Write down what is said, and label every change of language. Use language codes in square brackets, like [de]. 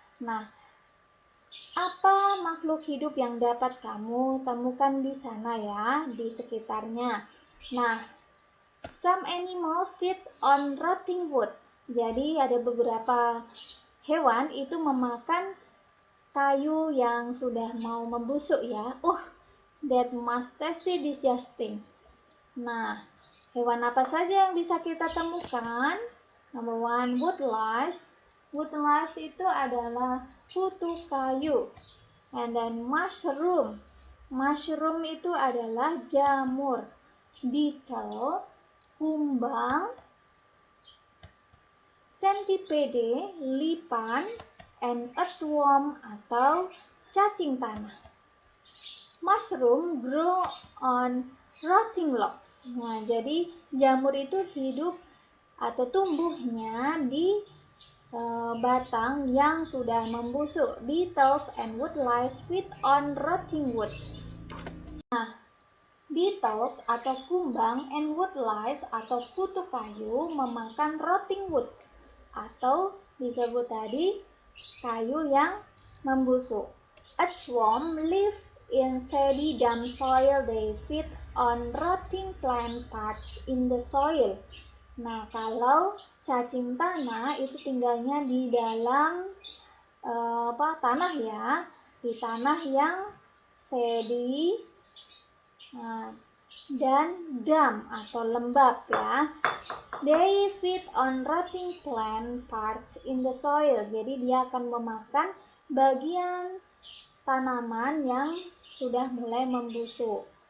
[id] Nah, apa makhluk hidup yang dapat kamu temukan di sana ya, di sekitarnya? [en] Nah, some animals feed on rotting wood. [id] Jadi ada beberapa hewan itu memakan kayu yang sudah mau membusuk ya. [en] That must tasty disgusting. [id] Nah, hewan apa saja yang bisa kita temukan? [en] Number one, [id] woodlice. Woodlice itu adalah kutu kayu. [en] And then mushroom. Mushroom [id] itu adalah jamur. Beetle, kumbang, centipede, lipan, and earthworm atau cacing tanah. [en] Mushroom grow on rotting logs. [id] Nah, jadi jamur itu hidup atau tumbuhnya di batang yang sudah membusuk. [en] Beetles and woodlice feed on rotting wood. [id] Nah, beetles atau kumbang and woodlice atau kutu kayu memakan rotting wood atau disebut tadi kayu yang membusuk. [en] Earthworm live in shady damp soil. They feed on rotting plant parts in the soil. [id] Nah, kalau cacing tanah itu tinggalnya di dalam tanah ya, di tanah yang shady dan damp atau lembab ya. [en] They feed on rotting plant parts in the soil. [id] Jadi dia akan memakan bagian tanaman yang sudah mulai membusuk.